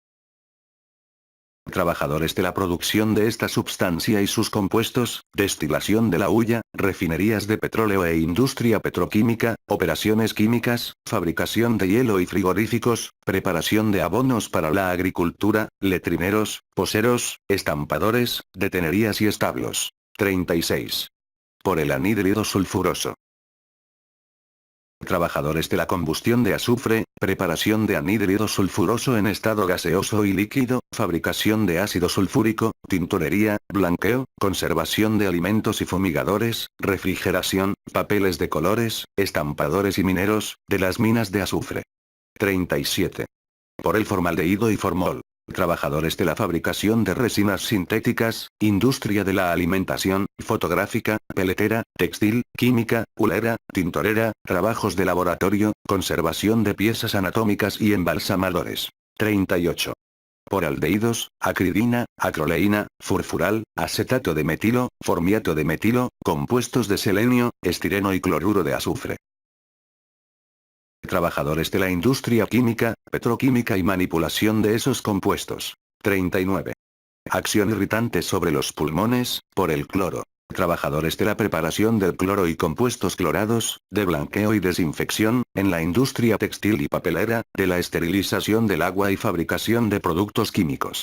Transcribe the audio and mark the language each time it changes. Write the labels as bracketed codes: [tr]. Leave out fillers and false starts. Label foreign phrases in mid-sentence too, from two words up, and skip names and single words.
[es] Trabajadores de la producción de esta sustancia y sus compuestos, destilación de la hulla, refinerías de petróleo e industria petroquímica, operaciones químicas, fabricación de hielo y frigoríficos, preparación de abonos para la agricultura, letrineros, poseros, estampadores, detenerías y establos. 36. Por el anhídrido sulfuroso. Trabajadores de la combustión de azufre, preparación de anhídrido sulfuroso en estado gaseoso y líquido, fabricación de ácido sulfúrico, tintorería, blanqueo, conservación de alimentos y fumigadores, refrigeración, papeles de colores, estampadores y mineros, de las minas de azufre. 37. Por el formaldehído y formol. Trabajadores de la fabricación de resinas sintéticas, industria de la alimentación, fotográfica, peletera, textil, química, hulera, tintorera, trabajos de laboratorio, conservación de piezas anatómicas y embalsamadores. 38. Por aldehídos, acridina, acroleína, furfural, acetato de metilo, formiato de metilo, compuestos de selenio, estireno y cloruro de azufre. Trabajadores de la industria química, petroquímica y manipulación de esos compuestos. 39. Acción irritante sobre los pulmones, por el cloro. Trabajadores de la preparación del cloro y compuestos clorados, de blanqueo y desinfección, en la industria textil y papelera, de la esterilización del agua y fabricación de productos químicos.